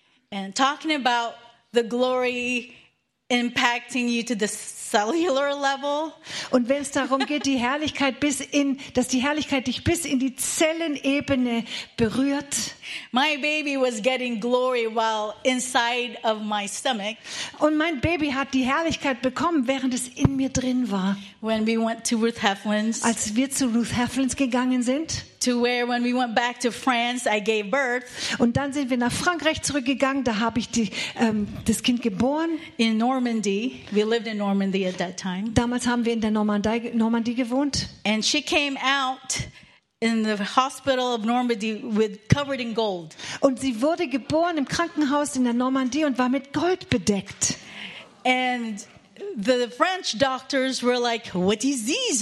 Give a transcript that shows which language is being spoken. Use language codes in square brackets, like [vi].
[en] And talking about the glory impacting you to the cellular level. [de] Und wenn es darum geht, die Herrlichkeit bis in, dass die Herrlichkeit dich bis in die Zellenebene berührt. [en] My baby was getting glory while inside of my stomach. [de] Und mein Baby hat die Herrlichkeit bekommen, während es in mir drin war. [en] When we went to Ruth Heflin's. [de] Als wir zu Ruth Heflin's gegangen sind. [en] To where, when we went back to France, I gave birth. [de] Und dann sind wir nach Frankreich zurückgegangen. Da habe ich die, das Kind geboren. [en] In Normandy, we lived in Normandy at that time. [de] Damals haben wir in der Normandie gewohnt. [en] And she came out in the hospital of Normandy with covered in gold. [de] Und sie wurde geboren im Krankenhaus in der Normandie und war mit Gold bedeckt. [en] And the French doctors were like, what is this?